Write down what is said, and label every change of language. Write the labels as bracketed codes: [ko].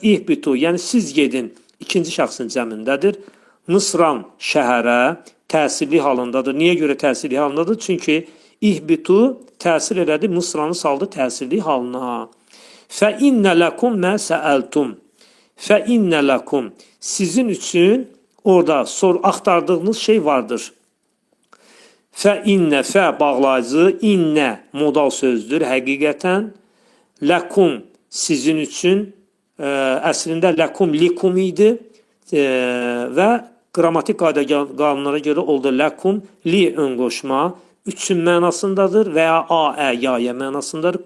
[az] İhbitu, yəni siz gedin, ikinci şəxsin cəmindədir. Mısran şəhərə təsirli halındadır. Niyə görə təsirli halındadır? Çünki ihbitu təsir elədi, Mısranı saldı təsirli halına. [ar] Fə innə ləkum mə səəltum. Fə innə ləkum. [az] Sizin üçün orada axtardığınız şey vardır. Fə innə, fə bağlayıcı, innə modal sözdür həqiqətən. Ləkum sizin üçün əslində ləkum likum idi və qrammatik qayda qanunlara görə oldu lakum, li ön qoşma üçün mənasındadır və ya a, ə, ya, ya mənasındadır.